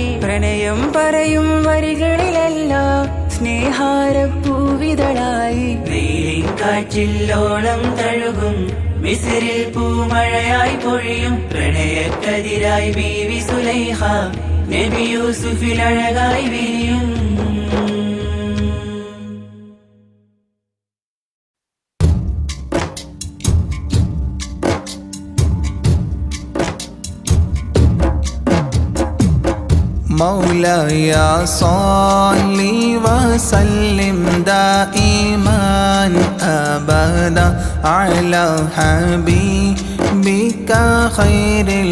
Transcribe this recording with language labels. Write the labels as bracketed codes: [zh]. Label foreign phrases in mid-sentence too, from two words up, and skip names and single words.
[ml] പ്രണയം പറയും വരികളിലെല്ലാം സ്നേഹാരപ്പൂവിതളായി. വെയിലിൻ കാറ്റില്ലോളം തഴുകും മിസിറിൽ പൂമഴയായി പൊഴിയും പ്രണയക്കതിരായി ബീവി സുലൈഹ നബി യൂസുഫിൽ അഴകായി വിരിയും. [ar] مولاي صل وسلم دائما أبدا على حبيبك خير